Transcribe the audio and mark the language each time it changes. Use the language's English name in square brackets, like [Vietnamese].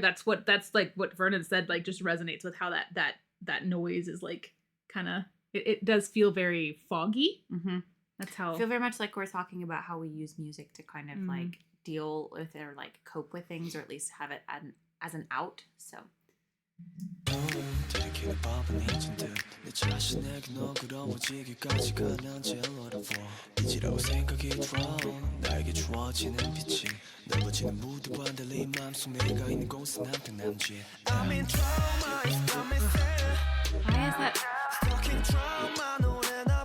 [English] That's like what Vernon said. Like just resonates with how that noise is like kind of. It does feel very foggy. Mhm. That's how. I feel very much like we're talking about how we use music to kind of Mhm. like deal with or like cope with things, or at least have it as an out. So [Korean] 들이키는 법은 잊은 듯내 자신에게 너그러워지기까지 가난지 어려워 이지라고 생각이 들어 나에게 주어지는 빛이 넓어지는 무드와 달리 마음속 내가 있는 곳은 한편 남지 [English] I'm in trauma, it's got me sad why is that Stuck in trauma, [Korean] 노래나